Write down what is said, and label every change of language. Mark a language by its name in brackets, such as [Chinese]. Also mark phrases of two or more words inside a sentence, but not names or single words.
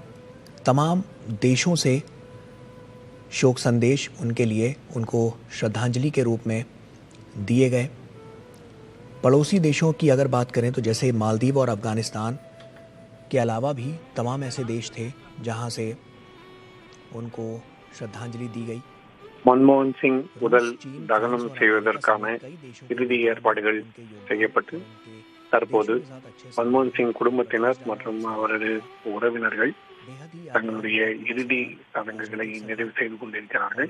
[Hindi] तमाम देशों से शोक संदेश उनके लिए, उनको श्रद्धांजलि के रूप में दिए गए। पड़ोसी देशों की अगर बात करें तो जैसे मालदीव और अफगानिस्तान के अलावा भी तमाम ऐसे देश थे जहां से उनको श्रद्धांजलि दी गई। [Tamil] மன்மோகன் சிங் உடல் தகனம் செய்வதற்கான இறுதி ஏற்பாடுகள் செய்யப்பட்டு தற்போது மன்மோகன் சிங் குடும்பத்தினர் மற்றும் அவரது உறவினர்கள் தங்களுடைய இறுதி சடங்குகளை நிறைவு செய்து கொண்டிருக்கிறார்கள்.